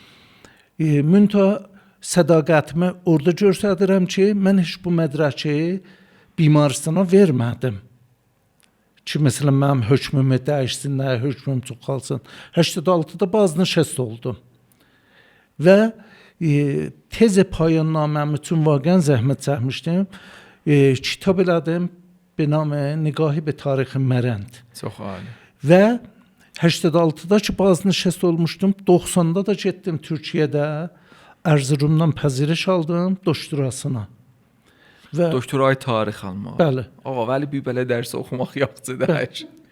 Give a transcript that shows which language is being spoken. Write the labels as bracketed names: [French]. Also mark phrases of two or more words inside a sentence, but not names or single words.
[Azerbaijani] Müntə sədaqətimi orada göstərirəm ki, mən heç bu mədrəki bimaristana vermədim. Ki, məsələn, mənim hökmümü dəyişsinlər, hökmüm çoxalsın. 86-da baznişəst oldum. Və tez payannaməm üçün vaqən zəhmət çəkmişdim. Kitab elədim, [Persian] به نام نگاهی به تاریخ مرند. [Azerbaijani] Çox ali. Və 86-da ki baznişəst olmuşdum, 90-da da getdim Türkiyədə, Ərzurumdan pəziriş aldım doktorasına. Və Doktorayı tarix almaq. Bəli. Ağa, vəli bir belə dərs oxumaq yaxşıdır.